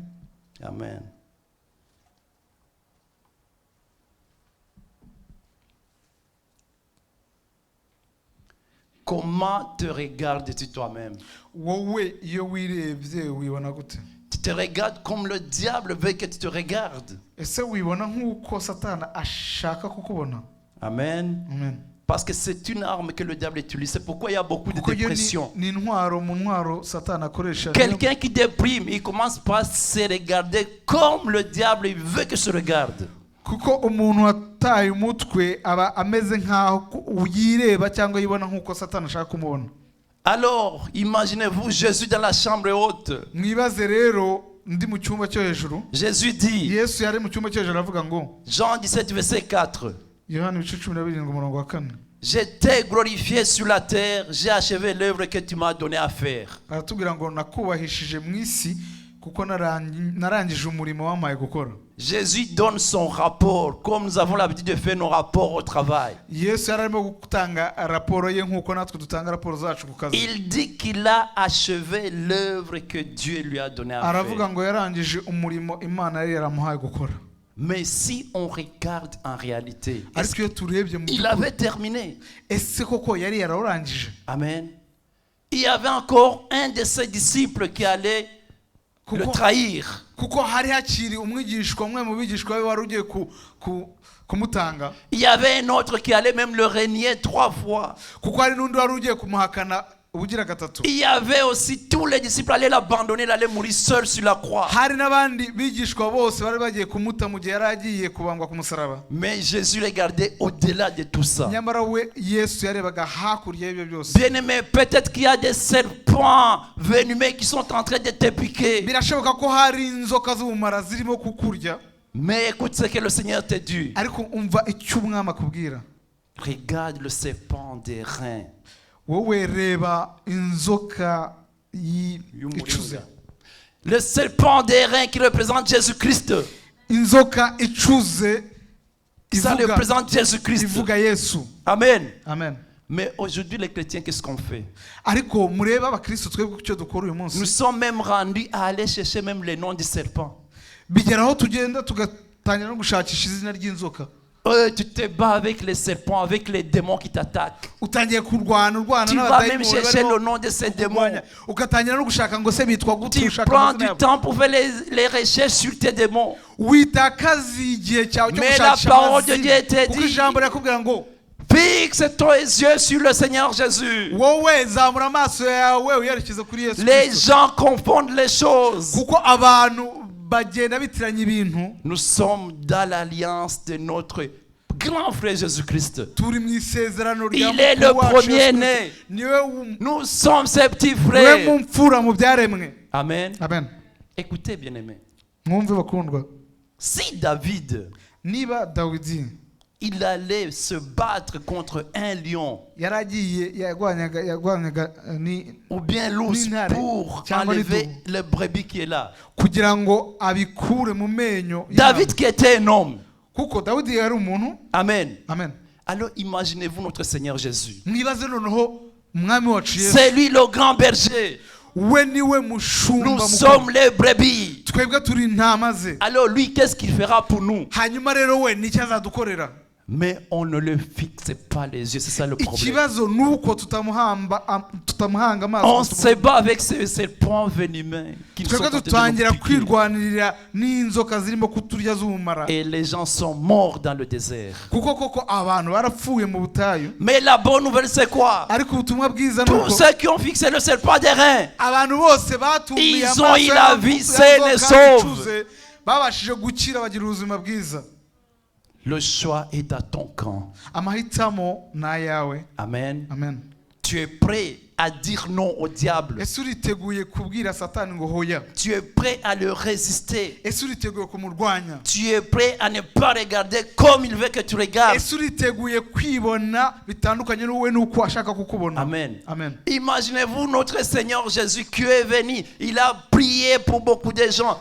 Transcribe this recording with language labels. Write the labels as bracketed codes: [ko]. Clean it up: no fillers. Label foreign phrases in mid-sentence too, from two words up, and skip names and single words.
[fr] Amen. Comment te regardes-tu toi-même? [rw] Wowe iyo wirebye wibona gute? [fr] Tu te regardes comme le diable veut que tu te regardes. [rw] Ese wibona nk'uko satani ashaka kukubona? [fr] Amen. [rw] Amen. [fr] Parce que c'est une arme que le diable utilise. C'est pourquoi il y a beaucoup de [rw] kuko yo [fr] dépression. [rw] ni intwaro mu ntwaro satani akoresha. [fr] Quelqu'un qui déprime, il commence par se regarder comme le diable il veut que se regarde. [rw] kuko umuntu wataye umutwe aba ameze nkaho yireba cyangwa yibona nkuko satani ashaka kumubona. [fr] Alors, imaginez-vous Jésus dans la chambre haute. [rw] Mwibaze rero ndi mu cyumba cyo hejuru. [fr] Jésus dit, [rw] Yesu yari mu cyumba cyo hejuru avuga ngo, [fr] Jean 17 verset 4, [rw] Yohana 17:4, [fr] je t'ai glorifié sur la terre, j'ai achevé l'œuvre que tu m'as donné à faire. [rw] aratubwira ngo nakubahishije mu isi kuko narangije umurimo wamaye gukora. [fr] Jésus donne son rapport, comme nous avons l'habitude de faire nos rapports au travail. [rw] Yesu yararimo gutanga raporo ye nkuko natwe dutanga raporo zacu ku kazi. [fr] Il dit qu'il a achevé l'œuvre que Dieu lui a donnée à [rw] Aravuga [fr] faire. [rw] ngo yarangije umurimo Imana yari yaramuhaye gukora. [fr] Mais si on regarde en réalité, [rw] Ariko iyo turebye mu [fr] il avait terminé. [rw] ese koko yari yarawurangije? Amen. [fr] Il y avait encore un de ses disciples qui allait le trahir. [rw] Kuko hari hakiri umwigishwa umwe mu bigishwa be wari ugiye kumutanga. [fr] Il y avait un autre qui allait même le renier 3 fois. [rw] Kuko hari n'undi wari ugiye kumuhakana ubugira gatatu. [fr] Il y avait aussi tous les disciples allaient l'abandonner, il allait mourir seul sur la croix. [rw] Hari n'abandi bigishwa bose bari bagiye kumuta mu gihe yari agiye kubangwa ku musaraba. [fr] Mais Jésus regardait au-delà de tout ça. [rw] Nyamara we Yesu yarebaga hakurya y'ibyo byose. [fr] Bien-aimé, peut-être qu'il y a des serpents venimeux qui sont en train de te piquer. [rw] Birashoboka ko hari inzoka z'ubumara zirimo kukurya. [fr] Mais écoute ce que le Seigneur te dit. [rw] Ariko umva icyo umwami akubwira. [fr] Regarde le serpent des reins. [rw] Wowe reba inzoka icuze. [fr] Le serpent des reins qui représente Jésus-Christ. [rw] Inzoka icuze [fr] Ça représente Jésus-Christ. [rw] ivuga Yesu. [fr] Amen. [rw] Amen. [fr] Mais aujourd'hui, les chrétiens, qu'est-ce qu'on fait? [rw] Ariko mureba abakristo twebwe icyo dukora uyu munsi. [fr] Nous sommes même rendus à aller chercher même les noms du serpent. [rw] Bigeraho tugenda tugatangira no gushakisha izina ry'inzoka. [fr] Tu te bats avec les serpents, avec les démons qui t'attaquent. [rw] Utangiye kurwana [fr] Tu vas même chercher le nom de ces démons. [rw] Ugatangira no gushaka ngo se bitwa gute. [fr] Tu prends du temps pour faire les recherches sur tes démons. [rw] Witakaza igihe cyawe cyo [fr] Mais la [rw] gushakisha [fr] parole de Dieu te [rw] kuko [fr] dit, [rw] ijambo rirakubwira ngo [fr] fixe tes yeux sur le Seigneur Jésus. [rw] wowe zamura amaso yawe uyerekeze kuri Yesu [fr] Les [rw] Kristo. [fr] gens confondent les choses. [rw] Kuko abantu bagenda bitiranya ibintu. [fr] Nous sommes dans l'alliance de notre grand frère Jésus-Christ. [rw] Turi mu isezerano rya [fr] Il est le [rw] mukuru wacu [fr] premier [rw] Yesu [fr] né. [rw] Kristo. Niwe [fr] Nous sommes ses petits [rw] mu [fr] frères. [rw] mfura mu byaremwe. [fr] Amen. [rw] Amen. [fr] Écoutez, bien-aimés. [rw] Mwumve bakundwa. [fr] Si David, [rw] Niba Dawidi [fr] il allait se battre contre un lion [rw] yaragiye yarwanyaga ni [fr] ou bien l'ours [rw] N'intare [fr] pour [rw] cyangwa [fr] enlever [rw] n'idubu. [fr] le brebis qui est là. [rw] kugira ngo abikure mu menyo [fr] David qui était un homme. [rw] kuko Dawidi yari umuntu. [fr] Amen. [rw] Amen. [fr] Alors imaginez-vous notre Seigneur Jésus. [rw] Mwibaze noneho umwami wacu Yesu. [fr] C'est lui le grand berger. [rw] We niwe mushumba [fr] Nous [rw] mukuru. [fr] sommes les brebis. [rw] Twebwe turi intama ze. [fr] Alors lui, qu'est-ce qu'il fera pour nous? [rw] Hanyuma rero we nicyo azadukorera. [fr] Mais on ne le fixe pas les yeux, c'est ça le problème. [rw] Ikibazo nuko tutamuhanga [fr] On [rw] amaso. [fr] se bat avec ces serpents venimeux qui sont en [rw] Twebwe [fr] train de [rw] dutangira [fr] nous piquer. [rw] kwirwanirira n'inzoka zirimo kuturya z'ubumara. [fr] Et les gens sont morts dans le désert. [rw] Kuko koko abantu barapfuye mu butayu. [fr] Mais la bonne nouvelle, c'est quoi? [rw] Ariko ubutumwa bwiza [fr] Tous [rw] nuko [fr] ceux qui ont fixé le serpent des reins, [rw] abantu bose batumiye [fr] Ils ont eu la vie saine et sauve. [rw] babashije gukira bagira ubuzima bwiza. [fr] le choix est dans ton camp. [rw] Amahitamo ni ayawe. [fr] Amen. [rw] Amen. [fr] Tu es prêt à dire non au diable. [rw] Ese uriteguye kubwira satani ngo hoya? [fr] Tu es prêt à le résister. [rw] Ese uriteguye kumurwanya? [fr] Tu es prêt à ne pas regarder comme il veut que tu regardes. [rw] Ese uriteguye kwibona bitandukanye n'uwe n'uko ashaka kukubona? [fr] Amen. [rw] Amen. [fr] Imaginez-vous notre Seigneur Jésus qui est venu. Il a prié pour beaucoup de gens.